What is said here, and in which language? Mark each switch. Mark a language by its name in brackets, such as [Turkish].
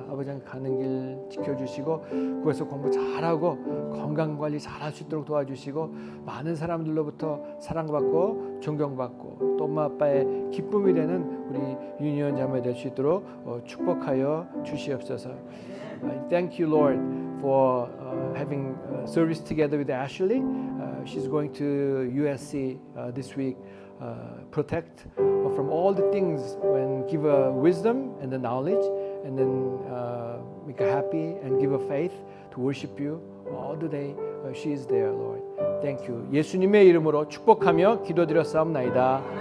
[Korean] 아버지 하나님 가는 길 지켜주시고 거기서 공부 잘하고 건강관리 잘할 수 있도록 도와주시고 많은 사람들로부터 사랑받고 존경받고 또 엄마 아빠의 기쁨이 되는 우리 유니온 자매 될 수 있도록 축복하여 주시옵소서. [English] Thank you, Lord, for having service together with Ashley. She's going to USC this week. Protect her from all the things and give her wisdom and the knowledge, and then make her happy and give her faith to worship you all the day she is there, Lord. Thank you. [Korean] 예수님의 이름으로 축복하며 기도드렸사옵나이다.